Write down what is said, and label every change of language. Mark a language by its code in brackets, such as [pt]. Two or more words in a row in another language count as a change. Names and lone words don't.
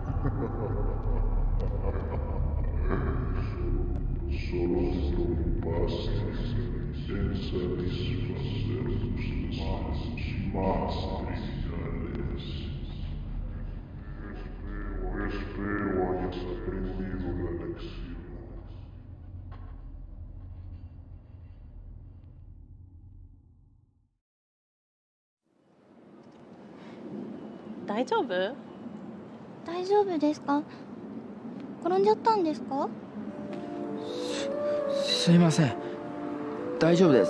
[es] Solo te preocupaste en satisfacer tus más triviales. Espero hayas aprendido la lección. [ja] 大丈夫？大丈夫ですか？転んじゃったんですか？すいません。大丈夫です。